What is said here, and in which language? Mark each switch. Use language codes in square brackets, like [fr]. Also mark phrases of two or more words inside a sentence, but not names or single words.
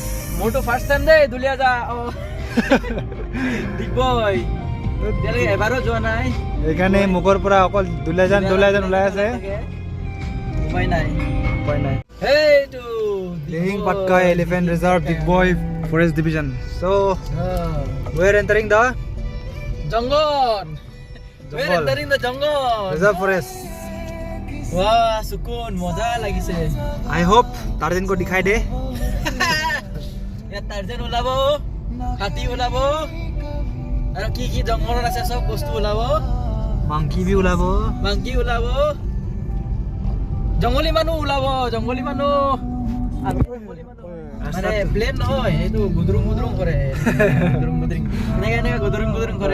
[as] মোৰটো [en] first time [as] দেই দুলিয়াজা দিগবৈ তেলে এবাৰো যোৱা নাই এখানে মুখৰ পৰা অকল দুলিয়াজান ওলাই আছে উপায় নাই এইটো দিহিং পাটকা [en] elephant reserve [as] দিগবৈ [en] forest division [as] সো [en] we are entering the [as] জংগল [en] reserve forest [hi] वाह सुकून मजा লাগিছে [en] I hope [hi] টাৰ্জেন को दिखाई दे [as] ইয়াত টাৰ্জেন ওলাব হাতী ওলাব আৰু কি জংগলত আছে সব বস্তু ওলাব মাংকি भी ওলাব জংগলী মানুহ ওলাব মানে প্লেন নহয় এইটো গুদৰুং কৰে এনেকা গুদৰুং কৰে